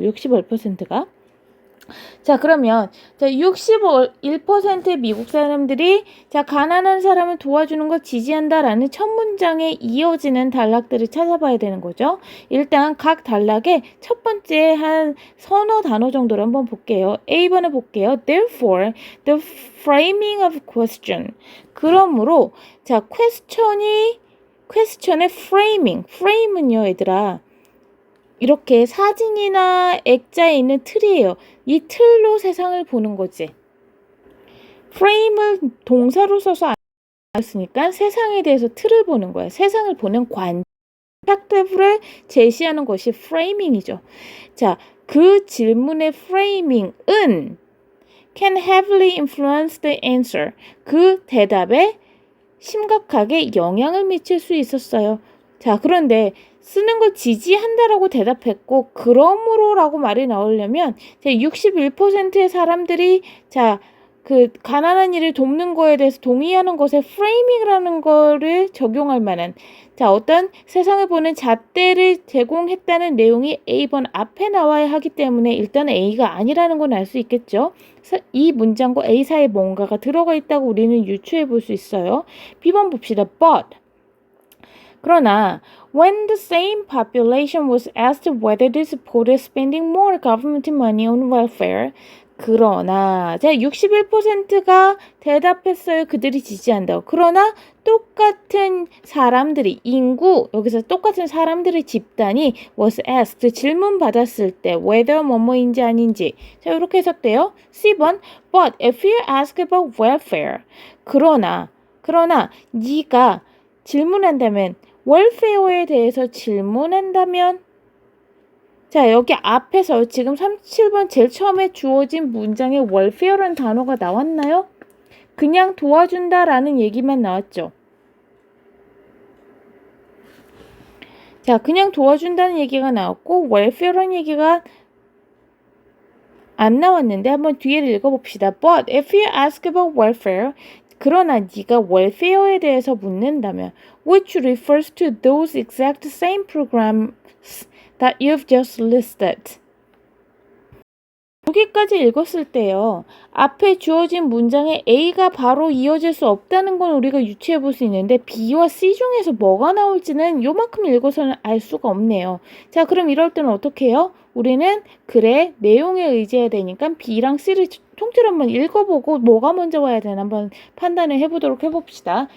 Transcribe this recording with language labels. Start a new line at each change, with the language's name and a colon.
Korean: 61%가. 자, 그러면 61%의 미국 사람들이 자, 가난한 사람을 도와주는 걸 지지한다라는 첫 문장에 이어지는 단락들을 찾아봐야 되는 거죠. 일단 각 단락의 첫 번째 한 서너 단어 정도를 한번 볼게요. A번에 볼게요.
English: Therefore, the framing of question.
Korean: 그러므로 자, question의 frame은요, 얘들아. 이렇게 사진이나 액자에 있는 틀이에요. 이 틀로 세상을 보는 거지. 프레임을 동사로 써서 안 썼으니까 세상에 대해서 틀을 보는 거야. 세상을 보는 관점, perspective를 제시하는 것이 프레이밍이죠. 자, 그 질문의 프레이밍은
English: can heavily influence the answer.
Korean: 그 대답에 심각하게 영향을 미칠 수 있었어요. 자, 그런데 쓰는 걸 지지한다라고 대답했고 그러므로라고 말이 나오려면 61%의 사람들이 자, 그 가난한 이를 돕는 거에 대해서 동의하는 것에 프레이밍이라는 거를 적용할 만한 자, 어떤 세상을 보는 잣대를 제공했다는 내용이 A번 앞에 나와야 하기 때문에 일단 A가 아니라는 건 알 수 있겠죠. 이 문장과 A 사이에 뭔가가 들어가 있다고 우리는 유추해 볼 수 있어요. B번 봅시다. But 그러나
English: when the same population was asked whether they supported spending more government money on welfare,
Korean: 그러나 자 61%가 대답했어요. 그들이 지지한다고. 그러나 똑같은 사람들이 인구 여기서 똑같은 사람들의 집단이
English: was asked
Korean: 질문 받았을 때 whether 뭐뭐인지 아닌지 자 이렇게 해석돼요. C번
English: but if you ask about welfare
Korean: 그러나 네가 질문한다면 welfare에 대해서 질문한다면 자, 여기 앞에서 지금 37번 제일 처음에 주어진 문장에 welfare라는 단어가 나왔나요? 그냥 도와준다라는 얘기만 나왔죠. 자, 그냥 도와준다는 얘기가 나왔고 welfare라는 얘기가 안 나왔는데 한번 뒤를 읽어봅시다.
English: But if you ask about welfare,
Korean: 그러나 네가 welfare에 대해서 묻는다면
English: which refers to those exact same programs that you've just listed.
Korean: 여기까지 읽었을 때요. 앞에 주어진 문장에 A가 바로 이어질 수 없다는 건 우리가 유추해 볼 수 있는데 B와 C 중에서 뭐가 나올지는 요만큼 읽어서는 알 수가 없네요. 자, 그럼 이럴 때는 어떻게 해요? 우리는 글의 내용에 의지해야 되니까 B랑 C를 통째로 한번 읽어보고 뭐가 먼저 와야 되나 한번 판단을 해보도록 해봅시다.